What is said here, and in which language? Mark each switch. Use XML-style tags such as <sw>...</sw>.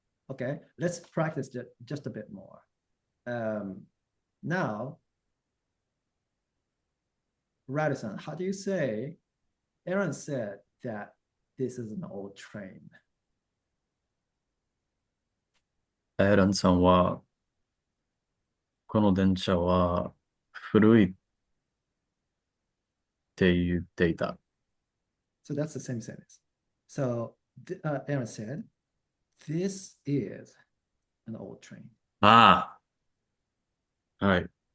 <en>Okay, let's practice just a bit more. Now, Radisson, how do you say, Aaron said that this is an old train.</en> <ja>エランさんは、この電車は古いって言っていた。</ja> <en>So that's the same sentence. So Aaron said, this is an old train.</en> <ja>ああ。はい。</ja>